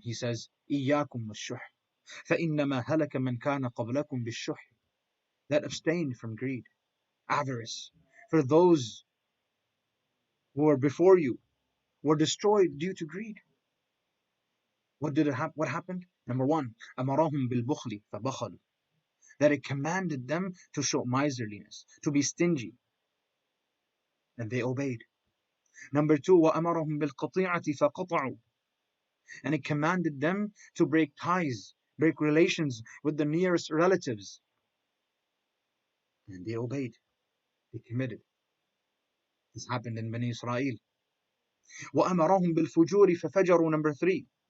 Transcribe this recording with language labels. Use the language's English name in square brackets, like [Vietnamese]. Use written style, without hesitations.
[English] He says, [Arabic] "Iyyakum wash-shuh, فإنما هلك من كان قبلكم بالشح." [English] That abstain from greed, avarice. For those who were before you were destroyed due to greed. What happened? Number one, [Arabic] أمرهم بالبخل فبخلوا. [English] That it commanded them to show miserliness, to be stingy, and they obeyed. Number two, [Arabic] وَأَمَرَهُمْ بِالْقَطِيعَةِ فَقَطَعُوا. [English] And it commanded them to break ties, break relations with the nearest relatives. And they obeyed, they committed. This happened in Bani Israel. [Arabic] وَأَمَرَهُمْ بِالْفُجُورِ فَفَجَرُوا. [English] Number three.